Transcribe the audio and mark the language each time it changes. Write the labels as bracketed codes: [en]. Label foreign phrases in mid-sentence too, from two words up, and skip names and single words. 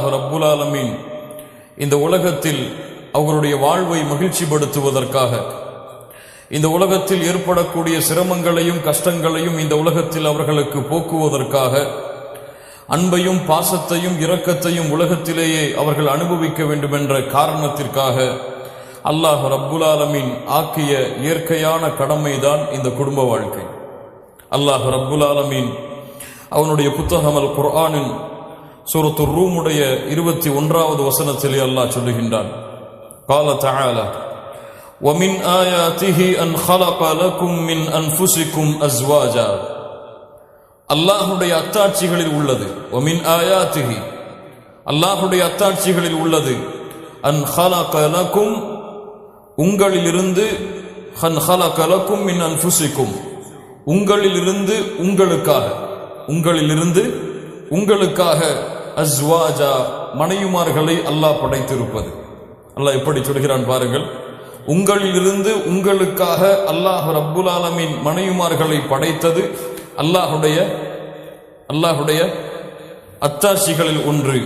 [ar] رب العالمين [ta] இந்த உலகத்தில் அவர்களுடைய வாழ்வை மகிழ்ச்சிப்படுத்துவதற்காக, இந்த உலகத்தில் ஏற்படக்கூடிய சிரமங்களையும் கஷ்டங்களையும் இந்த உலகத்தில் அவர்களுக்கு போக்குவதற்காக, அன்பையும் பாசத்தையும் இரக்கத்தையும் உலகத்திலேயே அவர்கள் அனுபவிக்க வேண்டும் என்ற காரணத்திற்காக அல்லாஹ் [ar] رب العالمين [ta] ஆக்கிய இயற்கையான கடமைதான் இந்த குடும்ப வாழ்க்கை. அல்லாஹ் [ar] رب العالمين [ta] அவனுடைய புத்தகம் அல் குர்ஆனின் சூரத்து ரூமுடைய 21வது வசனத்திலே அல்லாஹ் சொல்லுகின்றான், [ar] قال تعالى ومن آياته أن خلق لكم من أنفسكم أزواجا. [ta] அல்லாஹ்வுடைய அத்தாட்சிகளில் உள்ளது, [ar] ومن آياته [ta] அல்லாஹ்வுடைய அத்தாட்சிகளில் உள்ளது, [ar] أن خلق لكم [ta] உங்களிலிருந்து, [ar] خن خلق لكم من أنفسكم [ta] உங்களிலிருந்து உங்களுக்காக, உங்களிலிருந்து உங்களுக்காக, அஸ்வாஜா மனைவிமார்களை அல்லாஹ் படைத்திருப்பது. அல்லாஹ் எப்படி சொல்கிறான் பாருங்கள், உங்களிலிருந்து உங்களுக்காக அல்லாஹ் [ar] رب العالمين [ta] மனைவிமார்களை படைத்தது அல்லாஹுடைய அத்தாட்சிகளில் ஒன்று.